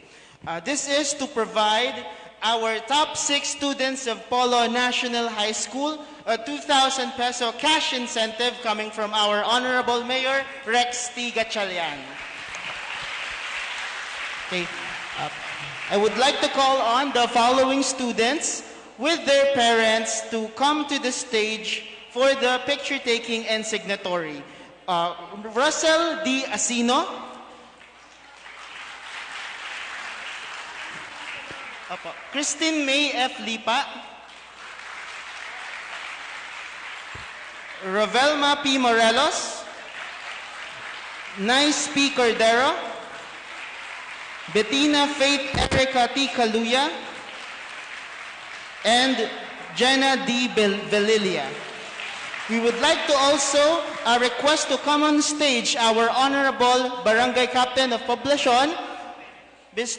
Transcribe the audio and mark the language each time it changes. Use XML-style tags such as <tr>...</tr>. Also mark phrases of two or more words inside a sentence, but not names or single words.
<en>This is to provide our top 6 students of Polo National High School a 2,000 peso cash incentive coming from our Honorable Mayor, Rex T. Gatchalian. Okay. I would like to call on the following students with their parents to come to the stage for the picture taking and signatory. Russell D. Asino. Christine May F. Lipa. Ravelma P. Morelos. Nice P. Cordero. Bettina Faith Erica T. Kaluya. And Jenna D. Velilia. We would like to also request to come on stage our Honorable Barangay Captain of Poblacion, Ms.</en>